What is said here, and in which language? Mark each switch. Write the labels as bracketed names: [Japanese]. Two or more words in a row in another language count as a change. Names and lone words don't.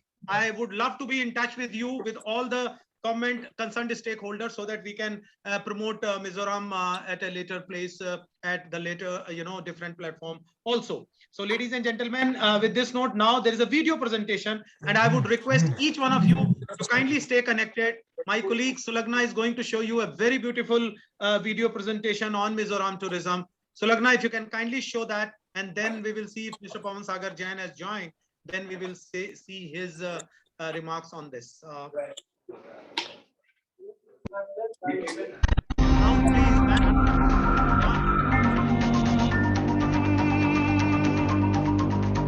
[English] I would love to be in touch with you with all the concerned stakeholders, so that we can promote Mizoram at a later place, at the later different platform also. So ladies and gentlemen, with this note, now there is a video presentation, and I would request each one of you to kindly stay connected. My colleague Sulagna is going to show you a very beautiful video presentation on Mizoram tourism. Sulagna, if you can kindly show that, and then we will see if Mr. Pawan Sagar Jain has joined, then we will see his remarks on this. Now, please, ma'am.